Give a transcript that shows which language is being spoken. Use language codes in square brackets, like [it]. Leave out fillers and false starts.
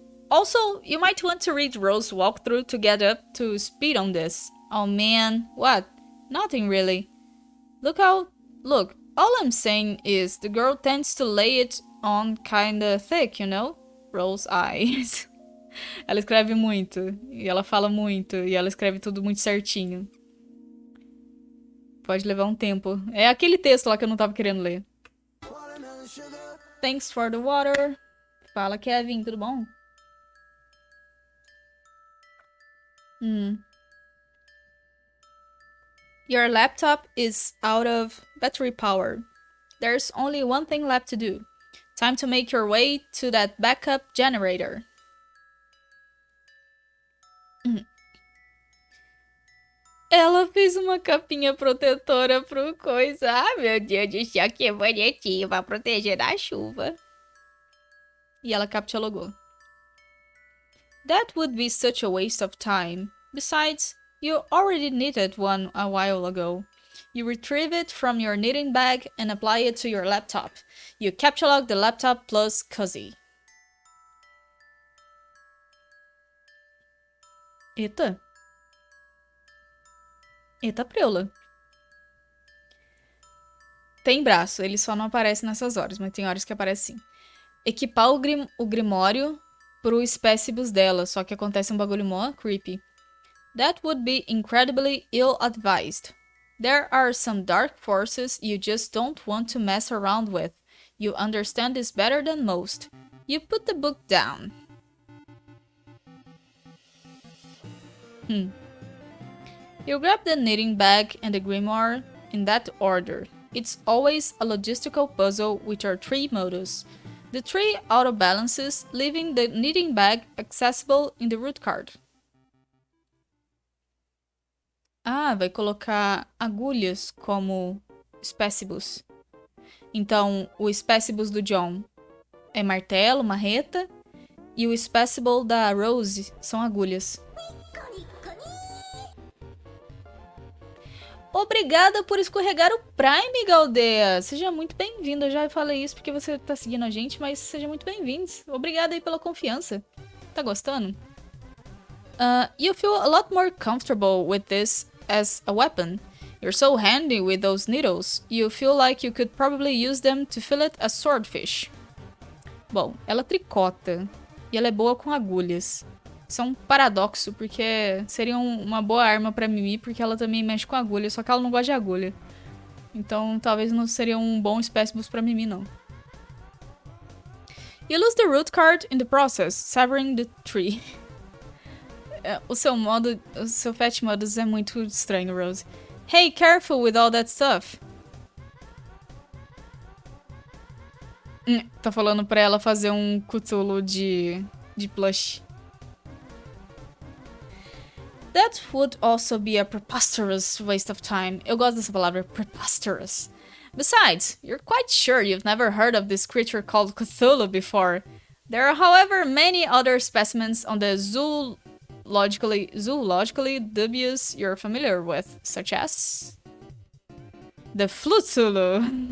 [en] Also, you might want to read Rose's walkthrough to get up to speed on this. Oh man, what? Nothing really. Look, all I'm saying is the girl tends to lay it on kinda thick, you know? Rose eyes. [pt] Ela escreve muito, e ela fala muito, e ela escreve tudo muito certinho. Pode levar um tempo. É aquele texto lá que eu não tava querendo ler. [en] Thanks for the water. [pt] Fala, Kevin, tudo bom? [en] Your laptop is out of battery power. There's only one thing left to do. Time to make your way to that backup generator. [pt] Ela fez uma capinha protetora pro coisa. Ah, meu Deus do céu, que bonitinho, pra proteger da chuva. E ela captchalogou. [en] That would be such a waste of time. Besides, you already knitted one a while ago. You retrieve it from your knitting bag and apply it to your laptop. You captchalog the laptop plus Cozy. [pt] Eita. Eita preula. Tem braço, ele só não aparece nessas horas, mas tem horas que aparece sim. Equipar o Grimório pro espécibus dela, só que acontece um bagulho mó creepy. [en] That would be incredibly ill-advised. There are some dark forces you just don't want to mess around with. You understand this better than most. You put the book down. You grab the knitting bag and the grimoire in that order. It's always a logistical puzzle with your tree modus. The tree auto-balances, leaving the knitting bag accessible in the root card. [pt] Ah, vai colocar agulhas como spécibus. Então, o spécibus do John é martelo, marreta, e o spécible da Rose são agulhas. Obrigada por escorregar o Prime, Galdea. Seja muito bem-vindo. Eu já falei isso porque você tá seguindo a gente, mas seja muito bem-vindos. Obrigada aí pela confiança. Tá gostando? [en] You feel a lot more comfortable with this as a weapon. You're so handy with those needles. You feel like you could probably use them to fillet a swordfish. [pt] Bom, ela tricota e ela é boa com agulhas. Isso é um paradoxo, porque seria uma boa arma pra Mimi, porque ela também mexe com agulha, só que ela não gosta de agulha. Então, talvez não seria um bom spécimen pra Mimi, não. [en] You lose the root card in the process, severing the tree. [pt] O seu fat modus é muito estranho, Rose. [en] Hey, careful with all that stuff. [pt] Tá falando pra ela fazer um Cthulhu de plush. [en] That would also be a preposterous waste of time. [pt] Eu gosto dessa palavra, preposterous. [en] Besides, you're quite sure you've never heard of this creature called Cthulhu before. There are, however, many other specimens on the zoologically dubious you're familiar with, such as the Flutulu.